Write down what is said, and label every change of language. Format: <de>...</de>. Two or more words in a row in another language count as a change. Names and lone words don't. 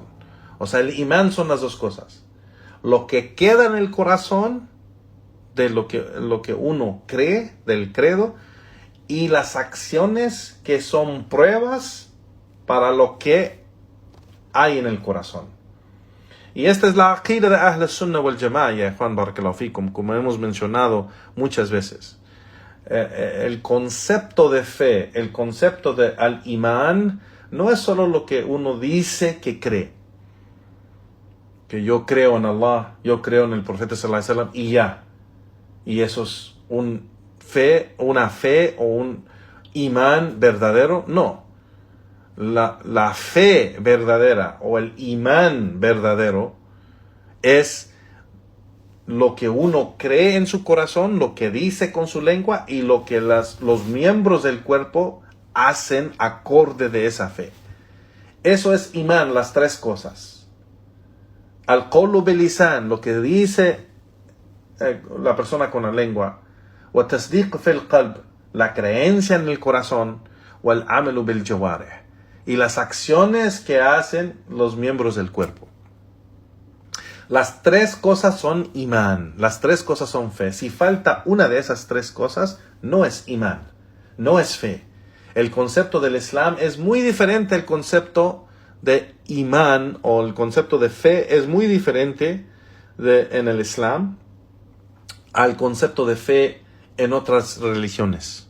<es>O sea, el imán son las dos cosas. Lo que queda en el corazón de lo que uno cree, del credo, y las acciones que son pruebas para lo que hay en el corazón. Y esta es la aqida de</es> <ar>أهل السنة والجماعة,</ar> <es>ya Juan</es> <ar>بارك الله فيكم,</ar> <es>como hemos mencionado muchas veces. El concepto de fe, el concepto de al-imán, no es solo lo que uno dice que cree. Que yo creo en Allah, yo creo en el profeta</es> <ar>صلى الله عليه وسلم</ar> <es>y ya. Y eso es una fe o un imán verdadero. No. La fe verdadera o el imán verdadero es lo que uno cree en su corazón, lo que dice con su lengua y lo que los miembros del cuerpo hacen acorde de esa fe. Eso es imán, las tres cosas.</es> <ar>القول باللسان,</ar> <es>lo que dice la persona con la lengua.</es> <ar>وتصديق في القلب,</ar> <es>la creencia en el corazón.</es> <ar>والعمل بالجوارح,</ar> <es>y las acciones que hacen los miembros del cuerpo. Las tres cosas son imán, las tres cosas son fe. Si falta una de esas tres cosas, no es imán, no es fe. El concepto del Islam es muy diferente al concepto de imán, o el concepto de fe es muy diferente en el Islam al concepto de fe en otras religiones.</es>